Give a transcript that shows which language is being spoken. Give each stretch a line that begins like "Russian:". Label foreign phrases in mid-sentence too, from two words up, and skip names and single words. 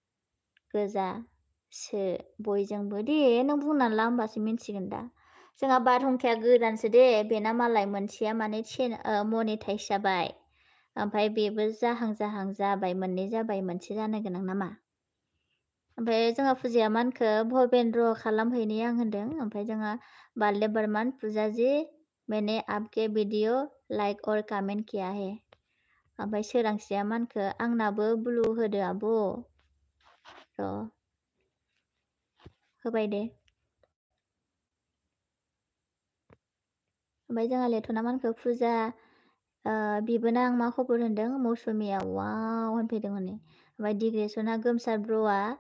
Bodo: गोजासो बयजोंबो दे नों बुंनानै ला होमबासो मिन्थिगोन दा जोंहा बारहुंखाया गोदानसो दे बेना मालाय मोनसेया माने मनिटाइज जाबाय ओमफ्राय बेबो जाहां जाबाय मोननै जाबाय मोनसे जानो गोनां नामा ओमफ्राय जोंहा फुजाया मानखो भबेन्द्र खालामहैनि आं होनदों ओमफ्राय जोंहा बाल्ले बर्मान
Hindi: फुजाजी मैंने आपके वीडियो लाइक और कमेंट किया है
Bodo: ओमफ्राय सोरांस्रिया मानखो आंनाबो ब्लु होदो आब' र' होबाय दे ओमफ्राय जोंहा लेथना मानखो फुजा बिबोनां मा खबर होनदों मौसुमिया वाव होनफैदों हनै ओमफ्राय डिग्रेसना गोमसार ब्र'आ